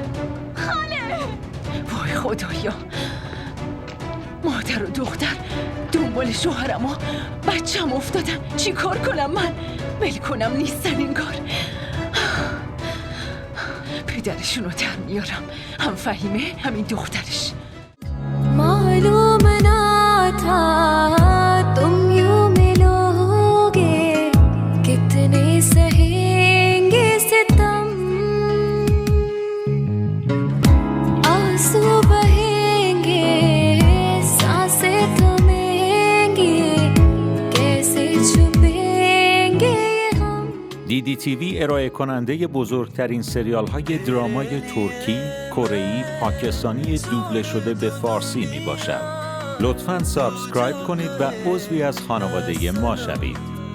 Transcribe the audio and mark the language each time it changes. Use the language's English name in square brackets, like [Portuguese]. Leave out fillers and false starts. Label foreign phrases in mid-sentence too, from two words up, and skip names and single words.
[Persian] وای خدایا، مادر و دختر دنبال شوهرم و بچم افتادن. چی کار کنم من؟ ول کنم نیستن انگار. پدرشونو در میارم، هم فهیمه همین دخترش. [Hindi] मालूम ना था तुम यूं मिलोगे, कितने सहेंगे सितम, आंसू बहेंगे, सांसें थमेंगी, कैसे छुपेंगे हम. [Persian] DDTV ارائه کننده بزرگترین سریال های درامای ترکی، کره‌ای، پاکستانی دوبله شده به فارسی می باشد. لطفاً سابسکرایب کنید و عضوی از خانواده ما شوید.